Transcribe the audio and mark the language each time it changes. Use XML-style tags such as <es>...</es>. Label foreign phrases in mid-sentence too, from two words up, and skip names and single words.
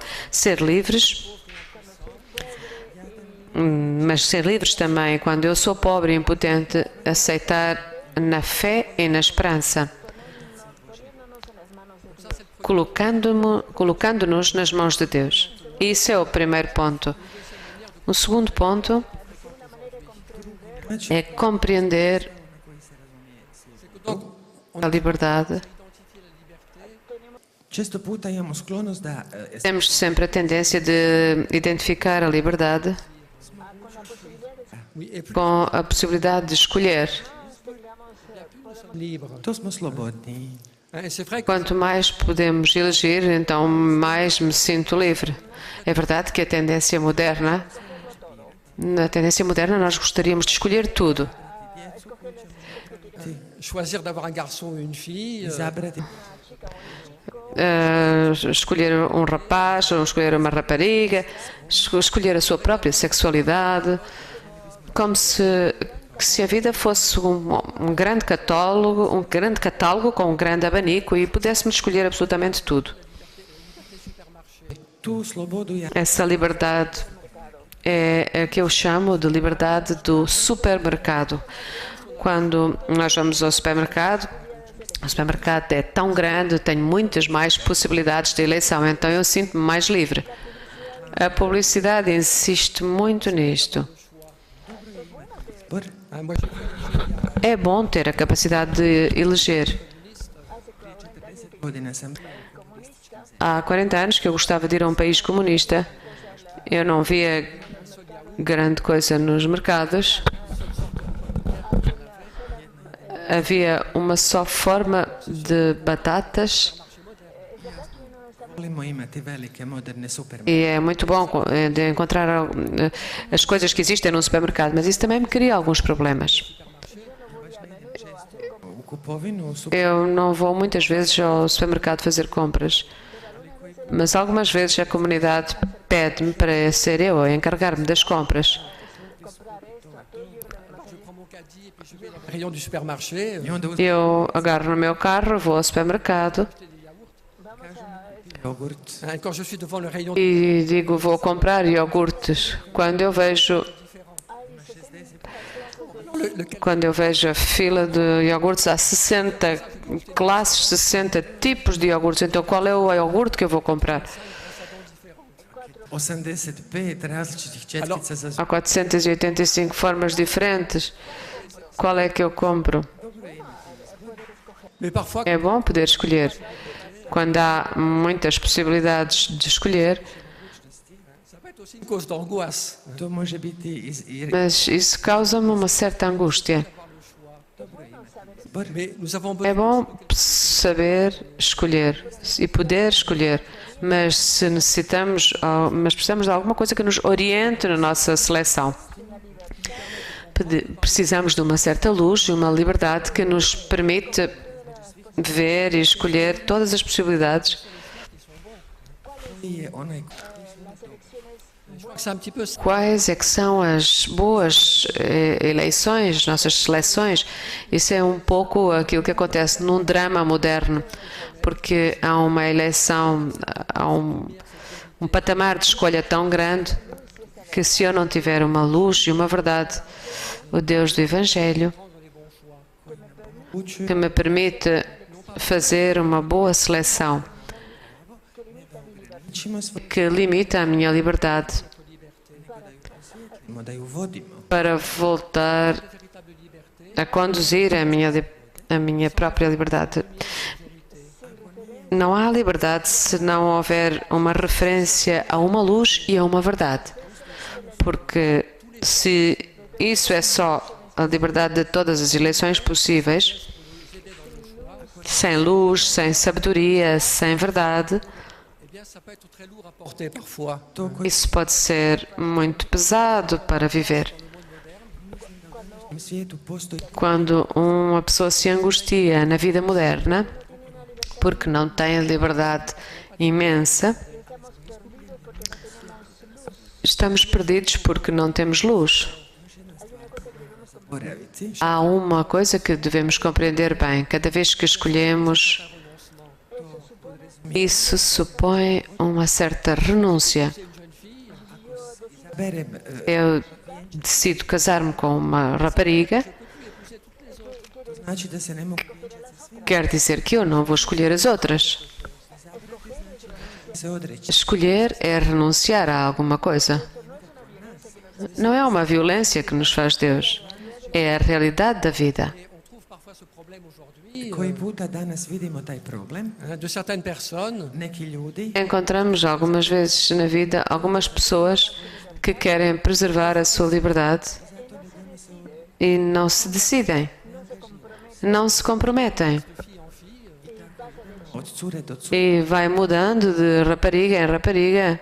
<pt>Ser livres, mas ser livres também, quando eu sou pobre e impotente, aceitar na fé e na esperança, colocando-nos nas mãos de Deus. Isso é o primeiro ponto. O segundo ponto é compreender a liberdade.</pt> <hr>Često puta imamo sklonost da</hr> <pt>Temos sempre a tendência de identificar a liberdade</pt> <fr>Oui, et plus</fr> <pt>com a possibilidade de escolher.</pt> <fr>libre.</fr> <hr>to smo slobodniji.</hr> <fr>Et c'est vrai que</fr> <pt>Quanto mais podemos elegir, então mais me sinto livre. É verdade que na tendência moderna nós gostaríamos de escolher tudo.</pt> <fr>choisir d'avoir un garçon ou une fille,</fr> <hr>Izabrati</hr> <pt>Escolher um rapaz, ou escolher uma rapariga, escolher a sua própria sexualidade, como se a vida fosse um grande catálogo com um grande abanico e pudéssemos escolher absolutamente tudo.</pt> <hr>tu slobodu ja</hr> <pt>Essa liberdade é a que eu chamo de liberdade do supermercado. Quando nós vamos ao supermercado, o supermercado é tão grande, tem muitas mais possibilidades de eleição, então eu sinto-me mais livre. A publicidade insiste muito nisto.</pt> <hr>zbor.</hr> <fr>hein, moi,</fr> <pt>É bom ter a capacidade de eleger.</pt> <hr>Godina sam</hr> <pt>Há 40 anos que eu gostava de ir a um país comunista. Eu não via grande coisa nos mercados. Havia uma só forma de batatas</pt> <hr>Volimo imati velike moderne supermarkete.</hr> <pt>e é muito bom de encontrar as coisas que existem num supermercado, mas isso também me cria alguns problemas.</pt> <hr>U kupovinu su</hr> <pt>Eu não vou muitas vezes ao supermercado fazer compras, mas algumas vezes a comunidade pede-me para ser eu a encarregar-me das compras.</pt> <fr>Rayon du supermarché,</fr> <hr>i onda uzmem</hr> <pt>Eu agarro no meu carro, vou ao supermercado</pt> <hr>jogurt.</hr> <fr>quand je suis devant le rayon</fr> <pt>e digo vou comprar iogurtes. Quando eu vejo a fila de iogurtes, há 60 classes, 60 tipos de iogurtes. Então qual é o iogurte que eu vou comprar?</pt> <hr>85 različitih četkica za</hr> <pt>Há 485 formas diferentes. Qual é que eu compro?</pt> <fr>Mais parfois,</fr> <pt>É bom poder escolher. Quando há muitas possibilidades de escolher,</pt> <fr>ça peut être aussi une cause d'angoisse.</fr> <hr>to može biti</hr> <pt>mas isso causa-me uma certa angústia.</pt> <fr>Mais nous avons</fr> <pt>É</pt> <fr>besoin</fr> <pt>bom saber escolher e poder escolher, mas se necessitamos, mas precisamos de alguma coisa que nos oriente na nossa seleção. Precisamos de uma certa luz e uma liberdade que nos permite ver e escolher todas as possibilidades.</pt> <hr>je onaj</hr> <fr>c'est un petit peu ça.</fr> <pt>Quais é que são as boas eleições, nossas seleções? Isso é um pouco aquilo que acontece num drama moderno, porque há uma eleição, há um patamar de escolha tão grande que se eu não tiver uma luz e uma verdade, o Deus do Evangelho, que me permite fazer uma boa seleção,</pt> <hr>ćemo svoje</hr> <pt>que limita a minha liberdade</pt> <hr>da ju vodimo.</hr> <pt>para voltar a conduzir a minha própria liberdade. Não há liberdade se não houver uma referência a uma luz e a uma verdade. Porque se isso é só a liberdade de todas as eleições possíveis, sem luz, sem sabedoria, sem verdade,</pt> <fr>Eh bien, ça peut être très lourd à porter parfois.</fr> <hr>To koji</hr> <pt>isso pode ser muito pesado para viver.</pt> <hr>u svijetu postoji</hr> <pt>Quando uma pessoa se angustia na vida moderna, porque não tem a liberdade imensa, estamos perdidos porque não temos luz.</pt> <hr>boraviti,</hr> <pt>Há uma coisa que devemos compreender bem: cada vez que escolhemos, isso supõe uma certa renúncia.</pt> <hr>berem</hr> <pt>Eu decido casar-me com uma rapariga,</pt> <hr>znači da se ne mogu</hr> <pt>quer dizer que eu não vou escolher as outras.</pt> <hr>se odreći.</hr> <pt>Escolher é renunciar a alguma coisa. Não é uma violência que nos faz Deus, é a realidade da vida.</pt> <fr>Et on trouve parfois ce problème aujourd'hui</fr> <hr>Koji puta danas vidimo taj problem,</hr> <fr>de certaines personnes</fr> <hr>neki ljudi</hr> <pt>Encontramos algumas vezes na vida algumas pessoas que querem preservar a sua liberdade e não se decidem, não se comprometem</pt> <hr>od cure do cure,</hr> <pt>e vai mudando de rapariga em rapariga.</pt>